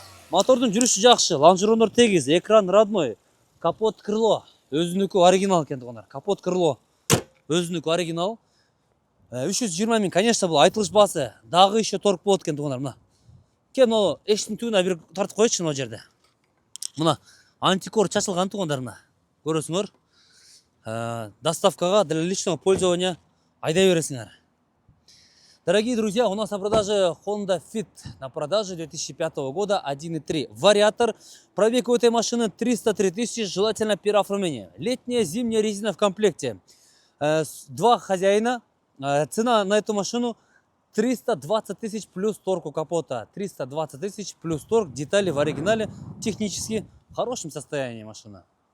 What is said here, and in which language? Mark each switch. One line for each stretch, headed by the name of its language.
Kyrgyz: Мотордун жүрүшү жакшы, лонжерондор тегиз,
Russian: экран родной,
Kyrgyz: капот крыло өзүнүкү оригинал экен тугандар. Капот крыло өзүнүкү оригинал. 320 миң,
Russian: конечно,
Kyrgyz: бул айтылыш баасы. Дагы
Russian: еще торг
Kyrgyz: болот экен тугандар, мына. Мына эштин түбүнө бир тартып коечу мына жерде. Мына антикор чачылган тугандар мына. Көрөсүңөр. Доставкага
Russian: для личного пользования
Kyrgyz: айдай бересиңер.
Russian: Дорогие друзья, у нас на продаже Honda Fit на продаже 2005 года 1.3 вариатор. Пробег у этой машины 303 тысячи, желательно переоформление. Летняя, зимняя резина в комплекте. Два хозяина. Цена на эту машину 320 тысяч плюс торг у капота. 320 тысяч плюс торг. Детали в оригинале. Технически в хорошем состоянии машина.